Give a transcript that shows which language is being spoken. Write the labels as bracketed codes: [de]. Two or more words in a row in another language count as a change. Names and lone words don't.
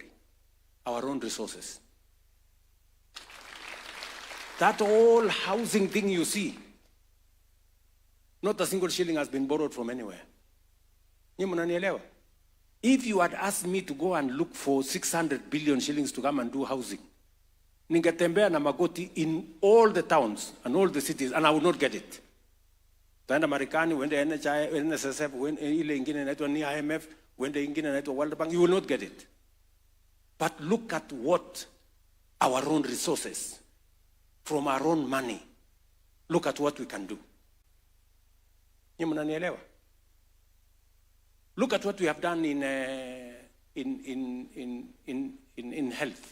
[en] Our own resources. That whole housing thing you see, not a single shilling has been borrowed from anywhere. If you had asked me to go and look for 600 billion shillings to come and do housing, [sw] ningetembea na magoti [en] in all the towns and all the cities, and I would not get it. [sw] Taenda Marekani, wende NSSF, wende ile ingine inaitwa ni IMF, wende ingine inaitwa World Bank, [en] you will not get it. But look at what our own resources, from our own money, look at what we can do. Look at what we have done in health.